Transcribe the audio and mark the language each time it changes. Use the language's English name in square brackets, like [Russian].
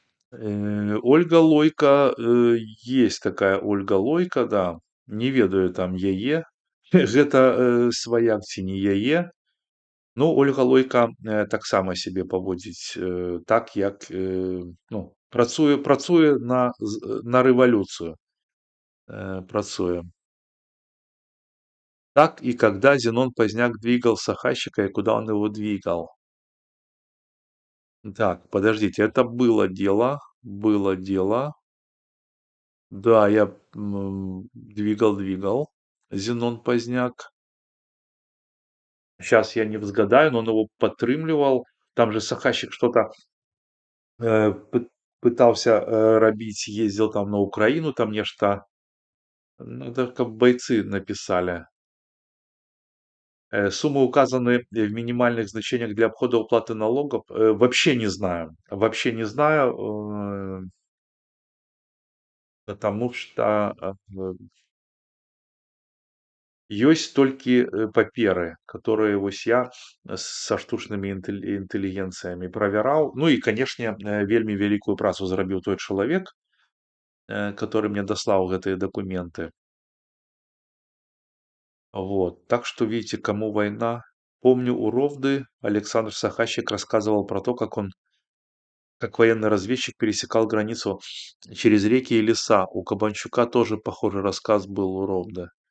[Russian] Ольга Лойка, есть такая Ольга Лойка, да. [Belarusian] Не ведаю там яе. Гэта сваяк ці не яе. Ну, Ольга Лойка таксама сябе паводзіць так, як ну, працуе на рэвалюцыю. Працуе. [Russian] Так и когда Зенон Поздняк двигал Сахащика и куда он его двигал? Так, подождите, это было дело, было дело. Да, я двигал Зенон Поздняк. Сейчас я не взгадаю, но он его падтрымліваў. Там же Сахащик что-то пытался рабіць, ездил там на Украину, [Belarusian] там нешта. [Russian] Ну, это как бойцы написали. Суммы указаны в минимальных значениях для обхода уплаты налогов. Вообще не знаю. Вообще не знаю, потому что [Belarusian] Ёсць толькі, паперы, которые вось я са штучнымі інтэлігенцыямі правяраў. Ну і, канешне, вельмі вялікую працу зрабіў той чалавек, который мне даслаў гэтыя дакументы. [Russian] Вот. Так что, видите, кому война. Помню, у Ровды Александр Сахащик рассказывал про то, как военный разведчик пересекал границу через реки и леса. У Кабанчука тоже похожий рассказ был у Ровды.